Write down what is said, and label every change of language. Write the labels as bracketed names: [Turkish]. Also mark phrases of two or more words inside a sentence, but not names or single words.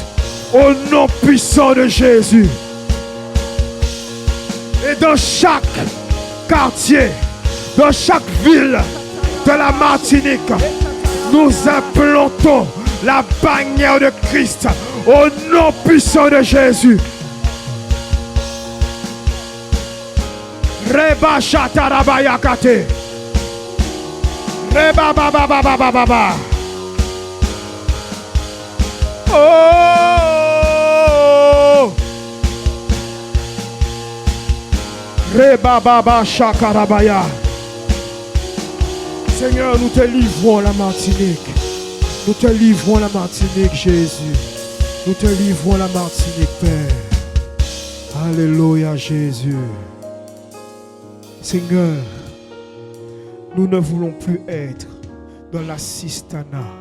[French] Au nom puissant de Jésus. Et dans chaque quartier, dans chaque ville de la Martinique, nous implantons la bannière de Christ au nom puissant de Jésus. Reba shatarabaya kate. Reba baba baba baba baba. Oh. Reba baba shakarabaya. Seigneur, nous te livrons la Martinique. Nous te livrons la Martinique, Jésus. Nous te livrons la Martinique, Père. Alléluia, Jésus. Seigneur, nous ne voulons plus être dans l'assistanat.